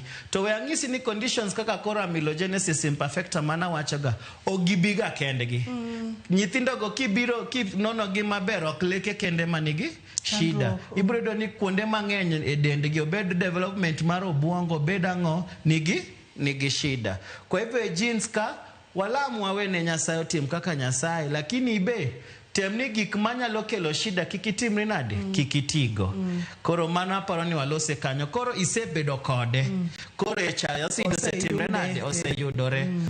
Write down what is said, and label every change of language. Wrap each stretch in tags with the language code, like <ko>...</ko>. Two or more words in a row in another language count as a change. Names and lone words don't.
<luo>To we ang'isi ni conditions kaka koro amelogenesis imperfecta mana wachoga ogibiga kendgi. Nyithindo go kibiro nono gi maber ok leke kende manigi shida. Ibrodo ni kuonde mang'eny e dendgi, obed development mar obuongo, obed ang'o nigi shida.</luo> <sw>Kwa hivyo</sw> <luo>genes ka walamu wawene Nyasaye otim kaka Nyasaye, lakini ibe temni gik manyalo kelo shida kikitimri nade, kikitigo. Koro mano aparo ni walose kanyo. Koro isebedo kode. Koro echayo osetimre nade, oseyudore.</luo>